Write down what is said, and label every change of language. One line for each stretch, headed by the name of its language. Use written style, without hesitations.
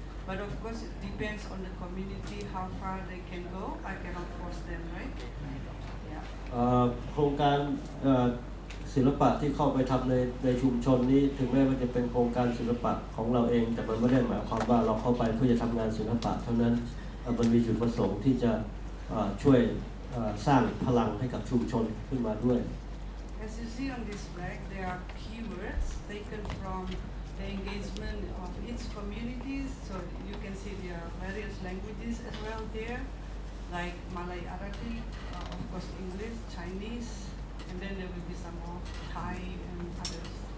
English: But of course, it depends on the community how far they can go. I cannot force them, right? Yeah.
Thai: โครงการศิลปะที่เข้าไปทำในชุมชนนี้ถึงแม้ว่าจะเป็นโครงการศิลปะของเราเองแต่มันไม่ได้หมายความว่าเราเข้าไปเพื่อจะทำงานศิลปะเท่านั้นมันมีจุดประสงค์ที่จะช่วยสร้างพลังให้กับชุมชนขึ้นมาด้วย
English: As you see on this flag, there are keywords taken from the engagement of each communities. So you can see there are various languages as well there, like Malay Arabic, of course English, Chinese, and then there will be some more Thai and others.